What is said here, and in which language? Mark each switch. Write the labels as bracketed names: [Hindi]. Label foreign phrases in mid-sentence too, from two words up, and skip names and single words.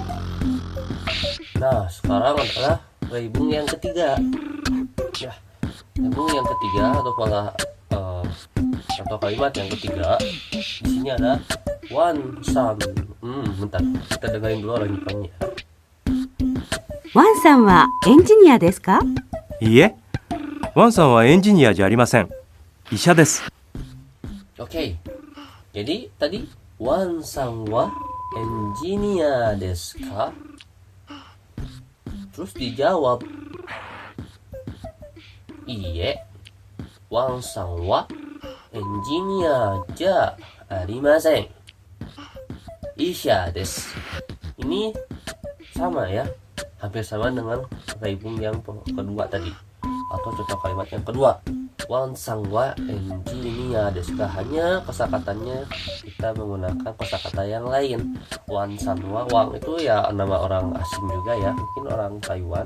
[Indonesian] Nah, sekarang adalah reibung yang ketiga. Ya, reibung yang ketiga atau pola atau kalimat yang ketiga. Di sini ada one san. Bentar, kita dengerin dulu orang Jepangnya. [Japanese] ワンさんはエンジニアですか？いいえ、ワンさんはエンジニアじゃありません。医者です。 [Indonesian] Oke. Jadi tadi [Japanese] ワンさんはエンジニアですか? [Indonesian] Terus dijawab Iye, [Japanese] ワンさんはエンジニアじゃありません. 医者です. [Indonesian] Ini sama ya, hampir sama dengan reibung yang kedua tadi, atau contoh kalimat yang kedua. [Japanese] ワンさんはエンジニアです. [Indonesian] Hanya kosakatanya kita menggunakan kosakata yang lain. [Japanese] ワンさんは, [Indonesian] Wang itu ya nama orang asing juga ya, mungkin orang Taiwan.